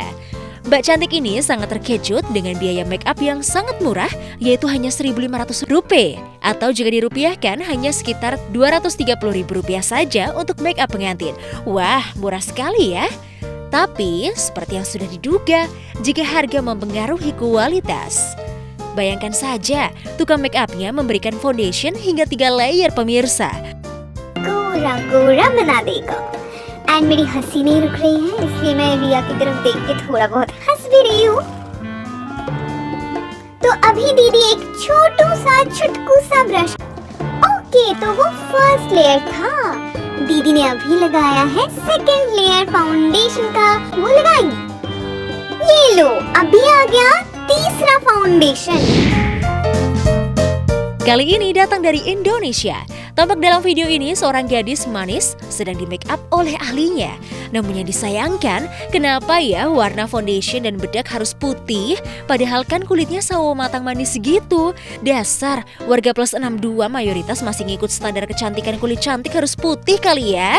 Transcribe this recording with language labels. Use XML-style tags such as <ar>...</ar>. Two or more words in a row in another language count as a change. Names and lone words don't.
<id>Mbak cantik ini sangat terkejut dengan biaya</id> <en>make up</en> <id>yang sangat murah, yaitu hanya Rp1.500 atau jika dirupiahkan hanya sekitar Rp230.000 saja untuk</id> <en>make up</en> <id>pengantin. Wah, murah sekali ya. Tapi seperti yang sudah diduga, jika harga mempengaruhi kualitas. Bayangkan saja, tukang</id> <en>make upnya</en> <id>memberikan foundation hingga 3 layer pemirsa.</id> <hi>गोरा बना देगा। एंड मेरी हंसी नहीं रुक रही है, इसलिए मैं रिया की तरफ देख के थोड़ा बहुत हंस भी रही हूँ। तो अभी दीदी एक छोटू सा छुटकू सा ब्रश, ओके तो वो</hi> <en>first layer</en> <hi>था। दीदी ने अभी लगाया है</hi> <en>second layer foundation</en> <hi>का, वो लगाई। ये लो, अभी आ गया तीसरा फाउंडेशन।</hi> <id>Kali ini datang dari Indonesia. Tampak dalam video ini seorang gadis manis sedang di</id> <en>make up</en> <id>oleh ahlinya. Namun yang disayangkan, kenapa ya warna foundation dan bedak harus putih? Padahal kan kulitnya sawo matang manis gitu. Dasar warga plus 62 mayoritas masih ngikut standar kecantikan kulit cantik harus putih kali ya.</id>